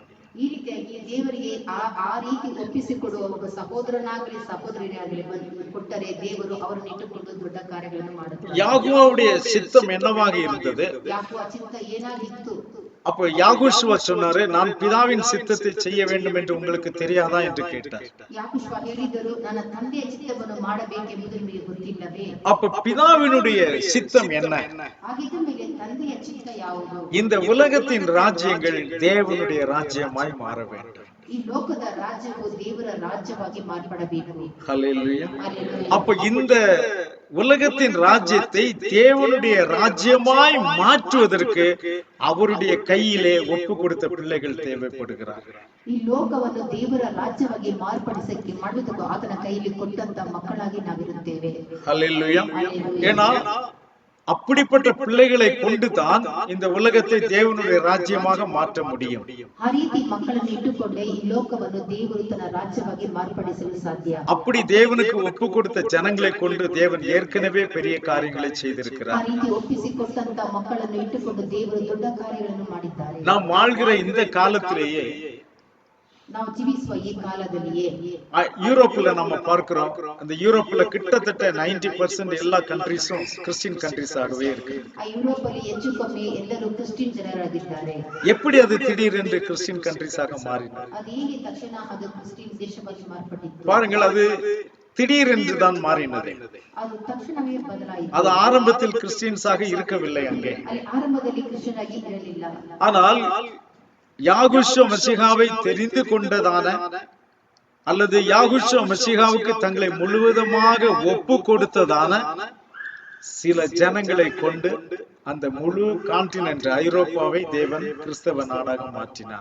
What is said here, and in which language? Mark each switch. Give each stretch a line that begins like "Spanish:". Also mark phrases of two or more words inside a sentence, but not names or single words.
Kannada: ಈ ರೀತಿಯಾಗಿ ದೇವರಿಗೆ ಆ ರೀತಿ ಒಪ್ಪಿಸಿಕೊಡುವ ಒಬ್ಬ ಸಹೋದರನಾಗಲಿ ಸಹೋದರಿಯಾಗಲಿ ಕೊಟ್ಟರೆ ದೇವರು ಅವರನ್ನು ಇಟ್ಟುಕೊಂಡು ದೊಡ್ಡ ಕಾರ್ಯಗಳನ್ನು ಮಾಡುತ್ತಾರೆ.
Tamil: யாகோவுடைய சித்தம் என்னவாக இருந்தது?
Kannada: ಯಾಕೋವ ಚಿತ್ತ ಏನಾಗಿತ್ತು?
Tamil: அப்ப யாகோஷுவா சொன்னாரு, நான் பிதாவின் சித்தத்தை செய்ய வேண்டும் என்று உங்களுக்கு தெரியாதா என்று கேட்டார்.
Kannada: ಯಾಕೋವ ಹೇಳಿದರು, ನನ್ನ ತಂದೆಯ ಚಿತ್ತವನ್ನು ಮಾಡಬೇಕೆಂಬುದು ನಿಮಗೆ ಗೊತ್ತಿಲ್ಲವೇ?
Tamil: அப்ப பிதாவினுடைய சித்தம் என்ன?
Kannada: ಹಾಗಿದ್ದ ಮೇಲೆ ತಂದೆಯ ಚಿತ್ತ ಯಾವುದು?
Tamil: இந்த உலகத்தின் ராஜ்யங்கள் தேவனுடைய ராஜ்யமாய் மாற வேண்டும்.
Kannada: ಈ ಲೋಕದ ರಾಜ್ಯವು ದೇವರ ರಾಜ್ಯವಾಗಿ ಮಾರ್ಪಡಬೇಕು.
Tamil: ஹல்லேலூயா. அப்ப இந்த உலகத்தின் ராஜ்யத்தை தேவனுடைய ராஜ்யமாய் மாற்றுவதற்கு அவருடைய கையிலே ஒப்பு கொடுத்த பிள்ளைகள் தேவைப்படுகிறார்கள்.
Kannada: ಈ ಲೋಕವನ್ನು ದೇವರ ರಾಜ್ಯವಾಗಿ ಮಾರ್ಪಡಿಸಕ್ಕೆ ಮಾಡುವುದಕ್ಕೆ ಆತನ ಕೈಯಲ್ಲಿ ಕೊಟ್ಟಂತ ಮಕ್ಕಳಾಗಿ ನಾವಿರುತ್ತೇವೆ.
Tamil: ஹல்லேலூயா. ஏன்னா அப்படிப்பட்ட பிள்ளைகளை கொண்டுதான் இந்த உலகத்தை தேவனுடைய ராஜ்யமாக மாற்ற முடியும்.
Kannada: ಆ ರೀತಿ ಮಕ್ಕಳನ್ನು ಇಟ್ಟುಕೊಂಡೇ ಈ ಲೋಕವನ್ನು ದೇವರು ತನ್ನ ರಾಜ್ಯವಾಗಿ ಮಾರ್ಪಡಿಸಲು ಸಾಧ್ಯ.
Tamil: அப்படி தேவனுக்கு ஒப்பு கொடுத்த ஜனங்களை கொண்டு தேவன் ஏற்கனவே பெரிய காரியங்களை செய்திருக்கிறார்.
Kannada: ಆ ರೀತಿ ಒಪ್ಪಿಸಿಕೊಟ್ಟಂತ ಮಕ್ಕಳನ್ನು ಇಟ್ಟುಕೊಂಡು ದೇವರು ದೊಡ್ಡ ಕಾರ್ಯಗಳನ್ನು ಮಾಡಿದ್ದಾರೆ.
Tamil: நாம் வாழ்கிற இந்த காலத்திலேயே,
Kannada: ನಾವು ಜೀವಿಸುವ ಈ ಕಾಲದಲ್ಲಿಯೇ
Tamil: யூரோப்ல நம்ம பார்க்கிறோம், அந்த யூரோப்ல கிட்டத்தட்ட 90% எல்லா கண்ட்ரீஸும்
English: Christian countriesஆகவே
Tamil: இருக்கு.
Kannada: ಆ ಯುರೋಪ್ ಅಲ್ಲಿ ಹೆಚ್ಚು ಕಮ್ಮಿ ಎಲ್ಲರೂ ಕ್ರಿಶ್ಚಿಯನ್ ಜನರಾಗಿದ್ದಾರೆ.
Tamil: எப்படி அது திடீரென்று
English: Christian countriesஆக
Tamil: மாறினது?
Kannada: ಅದು ಹೇಗೆ ತಕ್ಷಣ ಅದು ಕ್ರಿಶ್ಚಿಯನ್ ದೇಶವಾಗಿ ಮಾರ್ಪಟ್ಟಿತು?
Tamil: பாருங்கள், அது திடீரென்று தான் மாறினது.
Kannada: ಅದು ತಕ್ಷಣವೇ ಬದಲಾಯಿತು.
Tamil: அது ஆரம்பத்தில் கிறிஸ்டியன்ஸாக இருக்கவில்லை அங்கே.
Kannada: ಅಲ್ಲಿ ಆರಂಭದಲ್ಲಿ ಕ್ರಿಶ್ಚಿಯನ್ ಆಗಿ ಇರಲಿಲ್ಲ.
Tamil: ஆனால் யாகுஷோ மசிகாவை தெரிந்து கொண்டதான அல்லது யாகுஷோ மசிகாவுக்கு தங்களை முழுவதுமாக ஒப்பு கொடுத்ததான சில ஜனங்களை கொண்டு அந்த முழு கான்டினென்ட் ஐரோப்பாவை தேவன் கிறிஸ்தவ நாடாக மாற்றினார்.